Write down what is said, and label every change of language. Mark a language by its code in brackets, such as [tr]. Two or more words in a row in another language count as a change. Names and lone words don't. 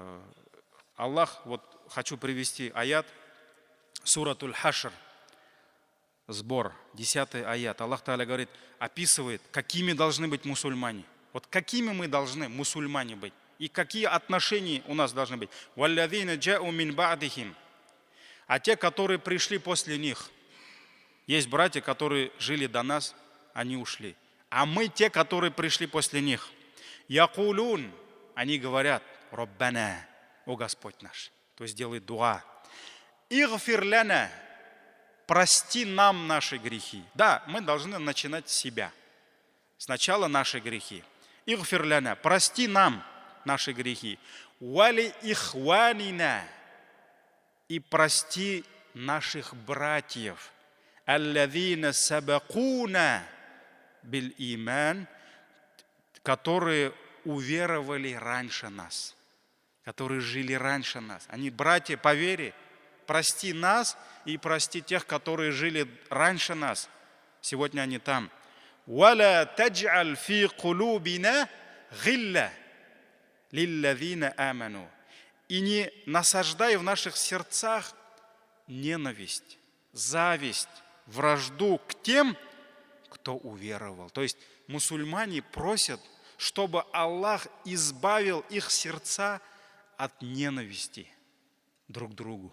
[ru] Поэтому Аллах, вот хочу привести аят, суратуль Хашр, сбор, 10 аят. Аллах Тааля говорит, описывает, какими должны быть мусульмане. Вот какими мы должны, мусульмане, быть. И какие отношения у нас должны быть. [ar] «والذين جاءوا من بعدهم». [ru] А те, которые пришли после них. Есть братья, которые жили до нас, они ушли. А мы те, которые пришли после них. «Якулун». Они говорят, «Роббана», о Господь наш. То есть делает дуа. [ar] «اغفر لنا». [ru] Прости нам наши грехи. Да, мы должны начинать с себя. Сначала наши грехи. [ar] اغفر لنا. [ru] Прости нам наши грехи. [ar] ولإخواننا. [ru] И прости наших братьев. [ar] الذين سبقونا بالإيمان. [ru] Которые уверовали раньше нас. Которые жили раньше нас. Они братья по вере. Прости нас и прости тех, которые жили раньше нас. Сегодня они там. [ar] «ولا تجعل في قلوبنا غلا للذين آمنوا». [ru] И не насаждай в наших сердцах ненависть, зависть, вражду к тем, кто уверовал. То есть мусульмане просят, чтобы Аллах избавил их сердца от ненависти друг к другу.